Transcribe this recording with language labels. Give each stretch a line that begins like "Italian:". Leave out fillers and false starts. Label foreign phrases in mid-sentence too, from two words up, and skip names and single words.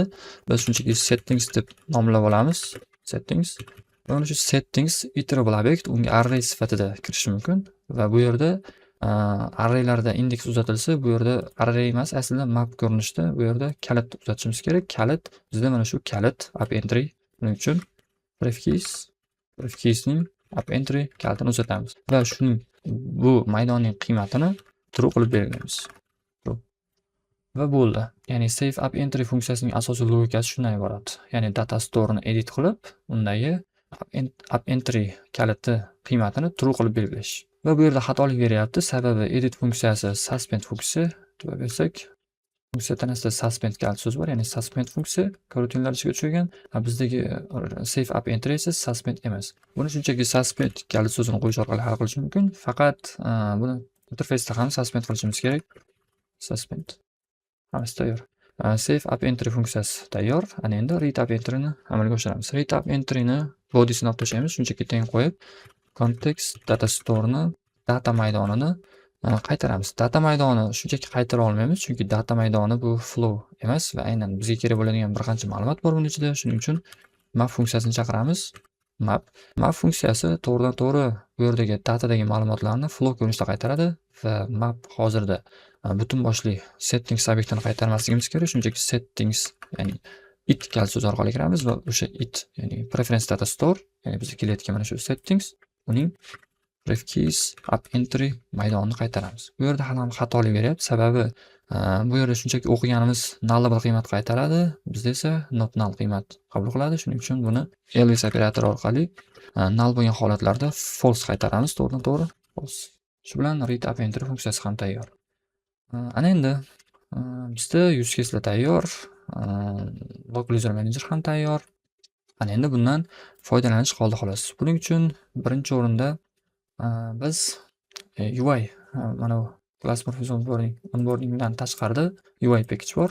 Uzbek: Biz shunchaki settings deb nomlab olamiz. Settings. Va mana shu settings iterable obyekt, unga array sifatida kirishi mumkin va bu yerda arraylarda indeks uzatilsa, bu yerda array emas, aslida map ko'rinishida bu yerda kalit uzatishimiz kerak. Kalit bizda mana shu kalit
English: up entry.
Uzbek: Buning uchun
English: ref keysning up entry
Uzbek: kalitini uzatamiz va shuning bu maydonning qiymatini true qilib belgilaymiz. Va bo'ldi. Ya'ni
English: save up entry
Uzbek: funksiyasining asosiy logikasi shundan iborat. Ya'ni
English: data store'ni
Uzbek: edit qilib, undagi
English: up entry
Uzbek: kaliti qiymatini true qilib belgilash. Va bu yerda xatolik beryapti, sababi edit funksiyasi suspend funksiya deb bersak, funksiya tanasida suspend kalit so'z bor, ya'ni suspend funksiya korotinlar ichiga tushgan. Bizdagi
English: save up entry
Uzbek: esa suspend emas. Buni shunchaki
English: suspend kalit
Uzbek: so'zini qo'yish orqali hal qilish mumkin. Faqat buni interfeysda ham suspend qilishimiz kerak. Suspend. Hammasi tayyor. Save up entry funksiyasi tayyor. Ana endi
English: read up entry
Uzbek: ni amalga oshiramiz.
English: Read up entry
Uzbek: ni body'sini olib tashlaymiz, shunchaki teng qo'yib
English: context data store
Uzbek: ni data maydonini qaytaramiz. Data maydoni shunchaki qaytara olmaymiz, chunki data maydoni bu flow emas va aynan bizga kerak bo'ladigan bir qancha ma'lumot bor buning ichida. Shuning uchun map funksiyasini chaqiramiz. Map funksiyasi to'g'ridan-to'g'ri bu yerdagi datadagi ma'lumotlarni flow ko'rinishda qaytaradi va map hozirda butun boshli settings obyektini qaytarmasligimiz kerak. Shunchaki settings, ya'ni it kal so'zi orqali kiramiz va o'sha it, ya'ni
English: preference data store,
Uzbek: ya'ni bizga kelayotgan mana shu settings, uning
English: ref keys up entry
Uzbek: maydonini qaytaramiz. Bu yerda ham xatolik beryapti. Sababi bu yerda shunchaki o'qiganimiz nullable qiymat qaytaradi, bizda esa
English: not null
Uzbek: qiymat qabul qiladi. Shuning uchun buni else operatori orqali null bo'lgan holatlarda false qaytaramiz, to'g'ridan-to'g'ri false. Shu bilan
English: read up entry
Uzbek: funksiyasi ham tayyor. Ana endi bizda
English: use case'lar
Uzbek: tayyor,
English: local user manager
Uzbek: ham tayyor. Ana endi bundan foydalanish qoldi xolos. Buning uchun birinchi o'rinda biz UI, mana bu
English: class morphism onboardingdan
Uzbek: tashqarida
English: UI package
Uzbek: bor.